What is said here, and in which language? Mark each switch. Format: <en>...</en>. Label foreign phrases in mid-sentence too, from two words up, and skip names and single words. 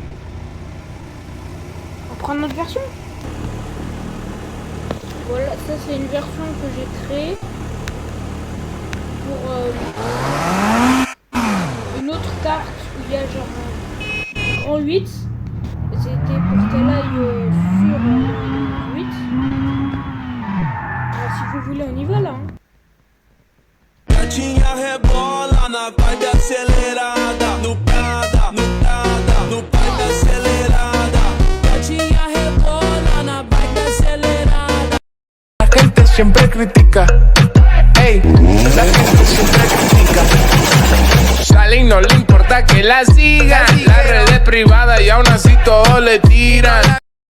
<fr>on prend notre version. Voilà, ça c'est une version que j'ai créée pour une autre carte où il y a genre un grand 8. C'était pour qu'elle aille sur le 8. Alors, si vous voulez, on y va là. Hein.</fr> <pt>Gatinha rebola na vibe acelerada, no Prada, no vibe acelerada. Gatinha rebola na vibe acelerada.</pt> <es>La gente siempre critica, ey, la gente siempre critica. Sale y no le importa que la sigan, las redes privadas y aún así todos le tiran.</es>